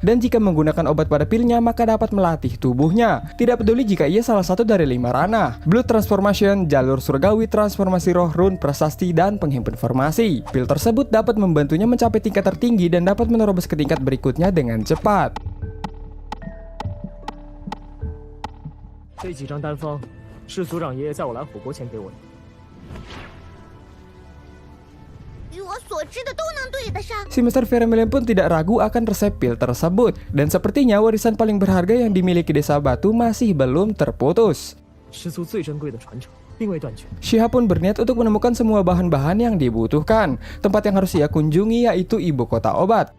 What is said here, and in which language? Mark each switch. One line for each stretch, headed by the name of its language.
Indonesian: Dan jika menggunakan obat pada pilnya maka dapat melatih tubuhnya. Tidak peduli jika ia salah satu dari 5 ranah. Blood Transformation, Jalur Surgawi, Transformasi Roh, Rune, Prasasti, dan Penghimpun Informasi. Pil tersebut dapat membantunya mencapai tingkat tertinggi dan dapat menerobos ke tingkat berikutnya dengan cepat.
Chinese: 这几张丹方是族长爷爷在我来火国前给我的。与我所知的都能对得上。
Indonesian: Si Master Vermilion pun tidak ragu akan resep pil tersebut. Dan sepertinya warisan paling berharga yang dimiliki Desa Batu masih belum terputus.
Chinese: 氏族最珍贵的传承并未断绝。
Indonesian: Xiao pun berniat untuk menemukan semua bahan-bahan yang dibutuhkan. Tempat yang harus ia kunjungi yaitu ibu kota obat.